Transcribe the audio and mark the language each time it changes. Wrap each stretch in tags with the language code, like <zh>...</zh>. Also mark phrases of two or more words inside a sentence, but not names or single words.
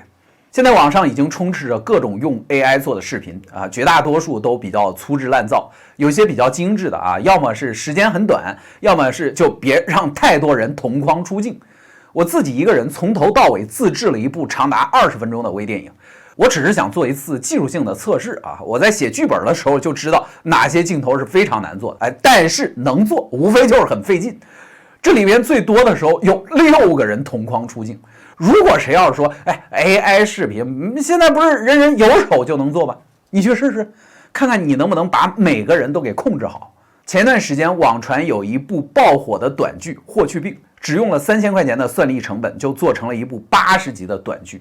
<zh>现在网上已经充斥着各种用 AI 做的视频啊，绝大多数都比较粗制滥造，有些比较精致的啊，要么是时间很短，要么是就别让太多人同框出镜。我自己一个人从头到尾自制了一部长达20分钟的微電影。我只是想做一次技術性的測試啊！我在寫劇本的時候就知道哪些鏡頭是非常難做的，哎，但是能做，無非就是很費勁。這裡邊最多的時候有6個人同框出鏡。如果誰要是說，哎 ，AI 視頻現在不是人人有手就能做吧？你去試試，看看你能不能把每個人都給控制好。前段時間網傳有一部爆火的短劇《霍去病》，只用了3000塊錢的算力成本就做成了一部80集的短劇。</zh>